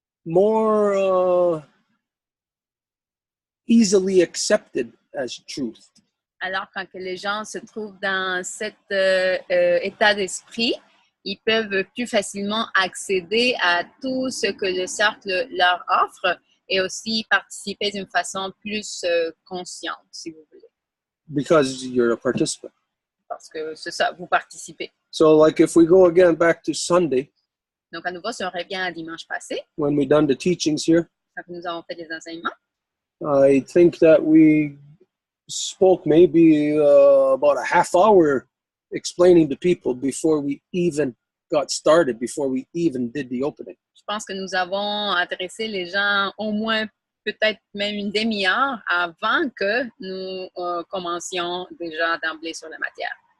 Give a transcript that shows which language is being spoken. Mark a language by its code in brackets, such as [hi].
[en] more easily accepted as truth. [fr] Alors, quand que les gens se trouvent dans cet état d'esprit, ils peuvent plus facilement accéder à tout ce que le cercle leur offre et aussi participer d'une façon plus consciente, si vous voulez. [en] Because you're a participant. [fr] Parce que c'est ça, vous participez. [en] So like if we go again back to Sunday, [fr] Donc, à nouveau, si on revient à dimanche passé, [en] when we done the teachings here, [fr] quand nous avons fait des enseignements, [en] I think that we spoke maybe about a half hour explaining to people before we even got started, before we even did the opening. [fr] je pense que nous avons adressé les gens au moins peut-être même une demi-heure avant que nous commencions déjà d'emblée sur la matière.